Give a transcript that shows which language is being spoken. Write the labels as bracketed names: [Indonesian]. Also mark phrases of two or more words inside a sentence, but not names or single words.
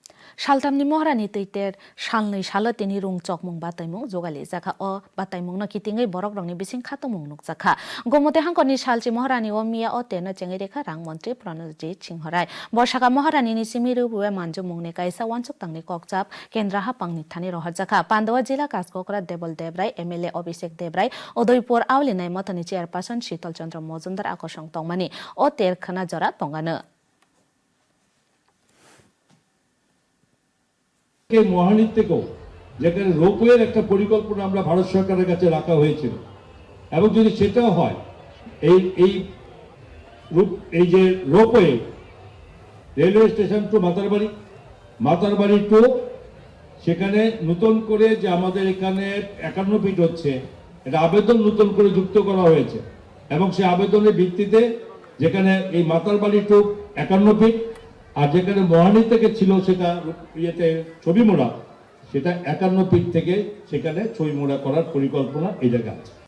[Kok Borok] Saltamni mohrani teiter salnei salo tini rung chokmung bataimung jogali jakha o bataimung no kitingai borok rongni bising khatomung nukjakha gomote hangkoni salchi mohrani o mia o teno chengai rekha rang mantri Pranojit Singhorai borsaka mohrani ni simiru buwe manjumungni kaisa wansuk tangni kokchap kendra hapangni thani rohajaka Pandawa jila Kaskokra Debol Debrai MLA Abhishek Debrai Udaipur Aulinai Mathani chairperson Shital Chandra Mojumdar akosong tongmani o ter khana jora tongano [Bangla] মহানীর থেকেও যেখানে রোপওয়ের একটা পরিকল্পনা আমরা ভারত সরকারের কাছে রাখা হয়েছিল এবং যদি সেটাও হয় এই যে [English] ropeway railway station [Bangla] টু মাতারবাড়ি টু সেখানে নতুন করে যে আমাদের এখানে 51 ফিট হচ্ছে এটা আবেদন নতুন করে যুক্ত করা হয়েছে এবং সেই আবেদনের ভিত্তিতে যেখানে এই মাতারবাড়ি টু 51 ফিট আর যেখানে মহানী থেকে ছিল সেটা ইয়েতে ছবি মোড়া সেটা 51 ফিট থেকে সেখানে ছবি মোড়া করার পরিকল্পনা এই জায়গায় আছে।